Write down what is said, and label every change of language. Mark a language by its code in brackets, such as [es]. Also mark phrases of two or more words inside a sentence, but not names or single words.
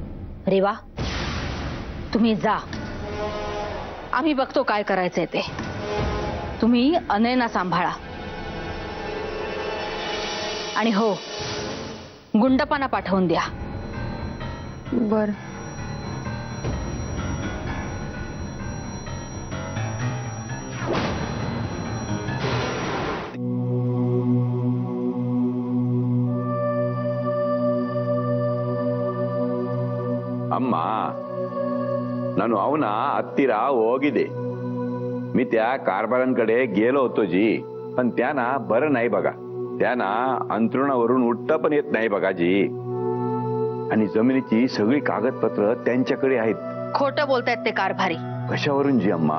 [mr] रेवा, तुम्ही जा. आम्ही बघतो काय करायचंय ते. तुम्ही अनयना सांभाळा. आणि हो, गुंडप्पांना पाठवून द्या. बर. [kn] ಅಮ್ಮ, ನಾನು ಅವನ ಹತ್ತಿರ ಹೋಗಿದೆ. [mr] मी त्या कारभारांकडे गेलो होतो जी, पण त्यांना बरं नाही बघा. त्यांना अंथरुणावरून उठता पण येत नाही बघा जी. आणि जमिनीची सगळी कागदपत्र त्यांच्याकडे आहेत. खोटं बोलतायत ते कारभारी. कशावरून जी अम्मा?